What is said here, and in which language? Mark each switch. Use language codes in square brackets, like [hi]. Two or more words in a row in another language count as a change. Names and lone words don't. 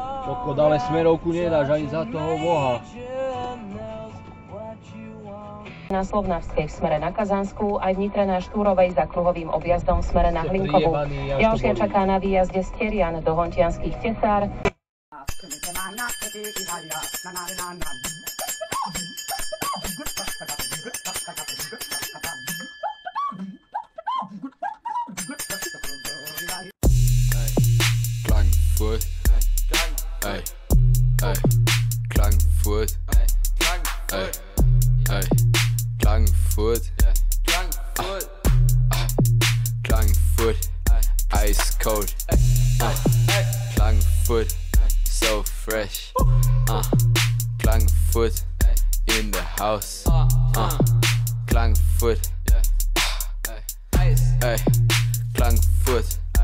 [sk] Kokot, ale smerovku nedáš ani za toho Boha. Na Slovnavskej v smere na Kazanskú, aj v Nitre na Štúrovej za kruhovým objazdom v smere na Hlinkovú. Ďalšie čaká na výjazde z Terian do Hontianských Tesár. [en] Klagenfurt, ey, ey, Klagenfurt, ey, ey, Klagenfurt, Klagenfurt, ice cold, Klagenfurt, so fresh, Klagenfurt, in the house, Klagenfurt, ey, Klagenfurt, I'm monster,